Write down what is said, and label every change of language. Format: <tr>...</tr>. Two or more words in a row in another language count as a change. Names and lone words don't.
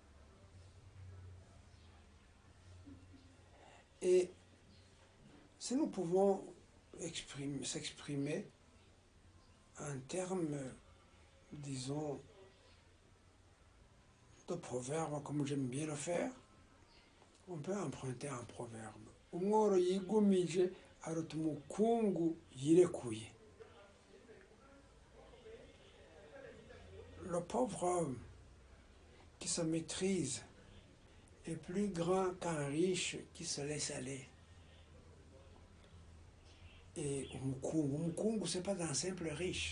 <fr>Et si nous pouvons s'exprimer en termes, disons, de proverbes, comme j'aime bien le faire, on peut emprunter un proverbe.</fr> <rn>Umworo yigumije aruta umukungu yirekuye.</rn> <fr>Le pauvre homme qui se maîtrise est plus grand qu'un riche qui se laisse aller. Et umukungu, c'est pas un simple riche.</fr>